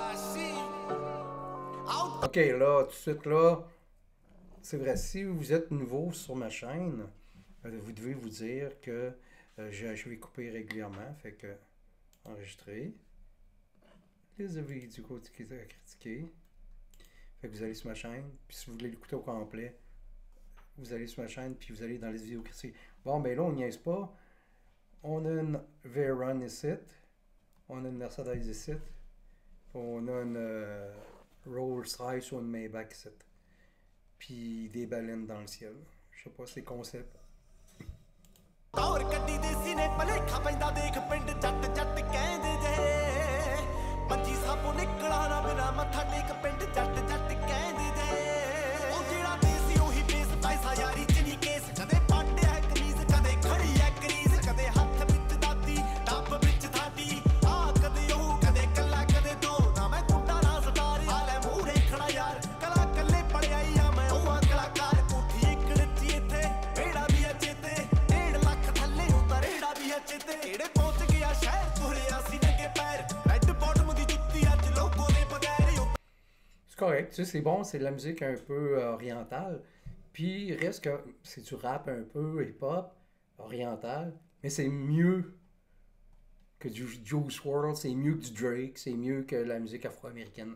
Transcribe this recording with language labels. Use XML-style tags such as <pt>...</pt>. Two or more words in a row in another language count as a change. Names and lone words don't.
<fr>Ok, là, tout de suite, là, c'est vrai, si vous êtes nouveau sur ma chaîne, vous devez vous dire que je vais couper régulièrement, fait que enregistrer, les vidéos critiquer, fait que vous allez sur ma chaîne, puis si vous voulez l'écouter au complet, vous allez sur ma chaîne, puis vous allez dans les vidéos critiquées. Bon, ben là, on niaise pas, on a une Veyron ici, on a une Mercedes ici, on a une Rolls Royce ou une Maybach ici. Puis des baleines dans le ciel. Je sais pas, c'est concept.</fr> <pa>ਤੌਰ ਕੱਢੀ ਦੇ ਸੀਨੇ ਭਲੇਖਾ ਪੈਂਦਾ ਦੇਖ ਪਿੰਡ ਜੱਟ ਜੱਟ ਕਹਿੰਦੇ ਜੇ ਮੰਜੀ ਸਾਬੋਂ ਨਿਕਲਾ ਨਾ ਬਿਨਾ ਮੱਥਾ ਟੇਕ ਪਿੰਡ ਜੱਟ ਜੱਟ ਕਹਿੰਦੇ ਜੇ ਉਹ ਜਿਹੜਾ ਦੇਸੀ ਉਹੀ ਬੇਸ ਪੈਸਾ ਯਾਰੀ ਚ ਨਹੀਂ ਕੇਸ ਕਦੇ ਪਾਟਿਆ ਕਮੀਜ਼ ਕਦੇ ਖੜੀ ਐ ਕਰੀਜ਼ ਕਦੇ ਹੱਥ ਵਿੱਚ ਦਾਤੀ ਡੱਬ ਵਿੱਚ ਥਾਡੀ ਆ ਕਦੇ ਉਹ ਕਦੇ ਕੱਲਾ ਕਦੇ ਦੋ ਨਾ ਮੈਂ ਕੁੱਟਾ ਨਾ ਸਟਾਰ ਆ ਲੈ ਮੂਹਰੇ ਖੜਾ ਯਾਰ ਕਲਾ ਕੱਲੇ ਪੜਿਆ ਆ ਮੈਂ ਉਹ ਕਲਾਕਾਰ ਕੋਠੀ ਇੱਕ ਰੱਜੀ ਇੱਥੇ ਵੇੜਾ ਵੀ ਐ ਚੇਤੇ ਕਿਹੜੇ ਪਹੁੰਚ ਗਿਆ ਸ਼ਹਿਰ ਤੁਰਿਆ ਸੀ ਨੰਗੇ ਪੈਰ</pa> <en>red bottom</en> <pa>ਦੀ ਜੁੱਤੀ ਅੱਜ ਲੋਗੋ ਦੇ ਬਗੈਰ</pa> <fr>C'est correct, tu sais, c'est bon, c'est de la musique un peu orientale. Puis il reste que c'est du rap un peu hip-hop oriental, mais c'est mieux que du Juice WRLD, c'est mieux que du Drake, c'est mieux que la musique afro-américaine.</fr>